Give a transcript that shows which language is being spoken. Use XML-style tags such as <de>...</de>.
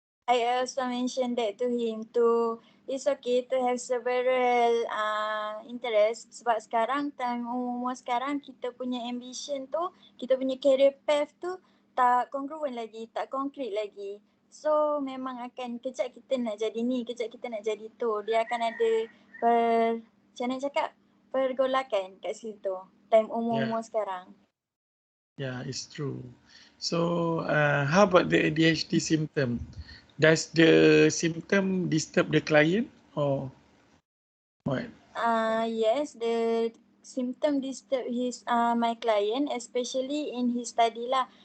<en>I also mentioned that to him to it's okay to have several interests</en> <ms>sebab sekarang time umur sekarang kita punya ambition tu, kita punya career path tu tak congruent lagi, tak concrete lagi. So memang akan kejap kita nak jadi ni, kejap kita nak jadi tu. Dia akan ada macam mana cakap, pergolakan kat situ time umur-umur sekarang.</ms> <en>Yeah, it's true. So, how about the ADHD symptom? Does the symptom disturb the client or what? Yes, the symptom disturb his my client, especially in his study lah.</en>